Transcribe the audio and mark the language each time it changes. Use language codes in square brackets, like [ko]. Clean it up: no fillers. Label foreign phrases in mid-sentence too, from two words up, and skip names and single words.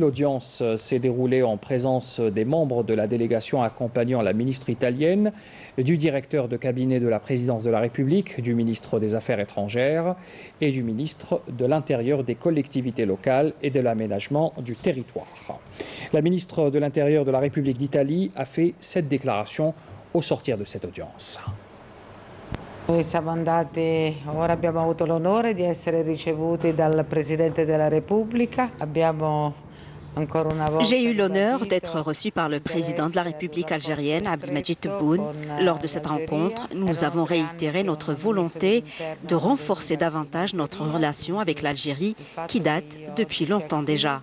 [fr] L'audience s'est déroulée en présence des membres de la délégation accompagnant la ministre italienne, du directeur de cabinet de la présidence de la République, du ministre des Affaires étrangères et du ministre de l'Intérieur, des collectivités locales et de l'aménagement du territoire. La ministre de l'Intérieur de la République d'Italie a fait cette déclaration au sortir de cette audience. [it] Noi siamo andati, ora abbiamo avuto l'onore di essere ricevuti dal Presidente della Repubblica. [fr] J'ai eu l'honneur d'être reçu par le président de la République algérienne, Abdelmajid Tebboune. Lors de cette rencontre, nous avons réitéré notre volonté de renforcer davantage notre relation avec l'Algérie qui date depuis longtemps déjà.